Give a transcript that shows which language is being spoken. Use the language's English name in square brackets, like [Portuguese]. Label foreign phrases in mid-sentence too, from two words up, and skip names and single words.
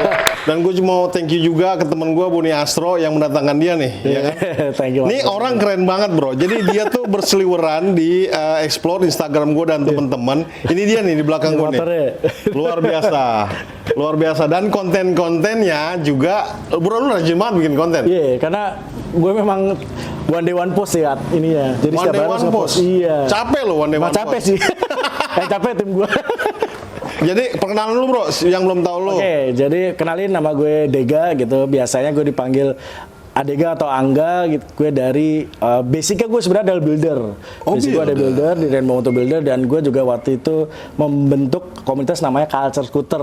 [Indonesian] Dan gue cuma mau [English] thank you [Indonesian] juga ke temen gue Boni Astro yang mendatangkan dia nih, ya kan. [English] Thank you. [Indonesian] Ini orang keren banget bro. Jadi dia tuh berseliweran di explore Instagram gue dan temen-temen. Ini dia nih di belakang gue nih. Luar biasa. Dan konten-kontennya juga, bro lu rajin banget bikin konten. Iya, karena gue memang [English] one day one post [Indonesian] ya ininya. Jadi [English] one day one post. [Indonesian] Iya. Capek lo [English] one day one post. [Indonesian] Capek sih. Capek tim gue. Jadi perkenalan lu bro, yang belum tahu lu. Oke, jadi kenalin nama gue Dega gitu. Biasanya gue dipanggil Adega atau Angga gitu. Gue dari basicnya gue sebenarnya adalah builder. Gue ada builder di Rainbow Motor Builder dan gue juga waktu itu membentuk komunitas namanya Culture Scooter.